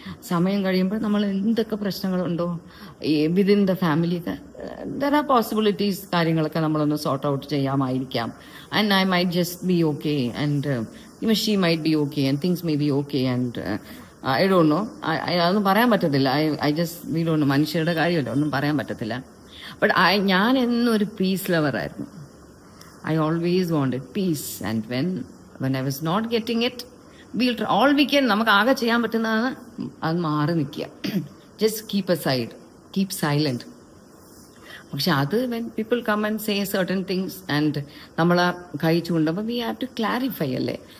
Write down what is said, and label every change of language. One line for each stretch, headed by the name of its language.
Malayalam: സമയം കഴിയുമ്പോൾ നമ്മൾ എന്തൊക്കെ പ്രശ്നങ്ങളുണ്ടോ വിതിൻ ദ ഫാമിലിയൊക്കെ
English: there are possibilities,
Malayalam: കാര്യങ്ങളൊക്കെ നമ്മളൊന്ന് sort out ചെയ്യാമായിരിക്കാം.
English: And I might just be okay and she might be okay and things may be okay and I don't know.
Malayalam: അതൊന്നും പറയാൻ പറ്റത്തില്ല.
English: I just we don't know.
Malayalam: മനുഷ്യരുടെ കാര്യമല്ല, ഒന്നും പറയാൻ പറ്റത്തില്ല. ബട്ട് ഞാൻ എന്നൊരു piece ലവറായിരുന്നു.
English: I always wanted peace, and when I was not getting it, we'll try all we can.
Malayalam: നമുക്ക് ആകെ ചെയ്യാൻ പറ്റുന്നതാണ് അത് മാറി നിൽക്കുക.
English: Just keep silent.
Malayalam: പക്ഷെ അത്
English: when people come and say certain things and
Malayalam: നമ്മളെ കൈ ചൂണ്ടുമ്പോൾ
English: we have to clarify അല്ലേ.